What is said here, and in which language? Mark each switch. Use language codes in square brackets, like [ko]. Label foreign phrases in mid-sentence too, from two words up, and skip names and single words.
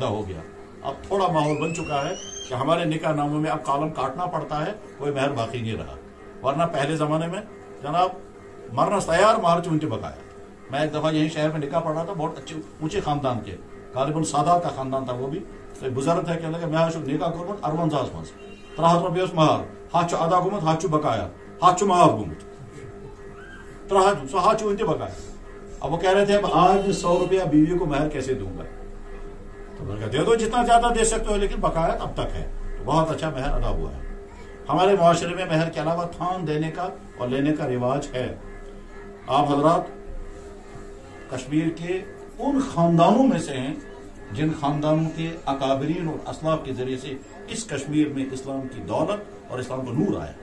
[ur] اب تھوڑا ماحول بن چکا ہے کہ کہ ہمارے نکاح ناموں میں اب کالم کاٹنا پڑتا ہے، کوئی مہر باقی نہیں رہا. ورنہ پہلے زمانے میں جناب مرنا تیار مہر چونٹی بقایا. میں ایک دفعہ یہیں شہر میں نکاح پڑھ رہا تھا، بہت اچھے اونچے خاندان کے، غالباً سادات کا خاندان تھا وہ بھی. تو بزرگ تھے کہ میں [ks] نکاح کورمت 40 من 300 رۄپیہِ اوس مہر، 100 ادا گوٚمُت، 100 بقایا، 100 معاف گوٚمُت، 300 سُہ 100 وُنہِ تہِ بقایا. [ur] اب وہ کہہ رہے تھے اب آج میں 100 روپیہ بیوی کو مہر کیسے دوں گا؟ تو میں نے کہا دے دو جتنا زیادہ دے سکتے ہو، لیکن بقایا اب تک ہے. تو بہت اچھا مہر ادا ہوا ہے. ہمارے معاشرے میں مہر کے علاوہ تھان دینے کا اور لینے کا رواج ہے. آپ حضرات کشمیر کے ان خاندانوں میں سے ہیں جن خاندانوں کے اکابرین اور اسلاف کے ذریعے سے اس کشمیر میں اسلام کی دولت اور اسلام کا نور آیا.